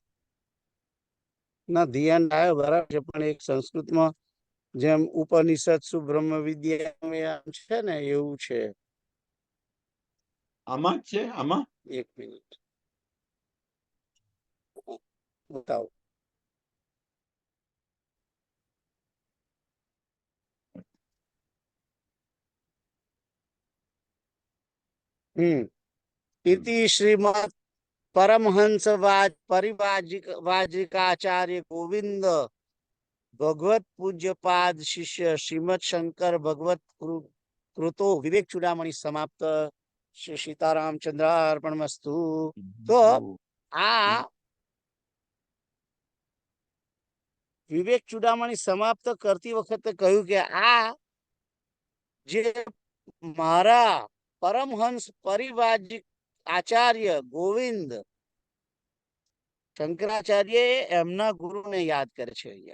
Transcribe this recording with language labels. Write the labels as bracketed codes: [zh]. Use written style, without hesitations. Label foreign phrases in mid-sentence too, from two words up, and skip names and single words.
[gu] ના, [en] the end [gu] આવ્યો બરાબર છે, પણ એક સંસ્કૃતમાં જેમ ઉપનિષદ સુ બ્રહ્મ વિદ્યા છે ને એવું છે. આમાં જ છે. આમાં એક મિનિટ બતાવો. [sa] इति श्रीमद परमहंस परिवाजिकाचार्य गोविंद भगवत पूज्यपाद शिष्य श्रीमद शंकर भगवत कृतो विवेक चूड़ामणि समाप्त. श्री सीतारामचंद्र अर्पणमस्तु. [gu] તો આ વિવેક ચૂડામણી સમાપ્ત કરતી વખતે કહ્યું કે આ જે મારા પરમહંસ પરિવાજિક આચાર્ય ગોવિંદ શંકરાચાર્ય એમના ગુરુને યાદ કરે છે.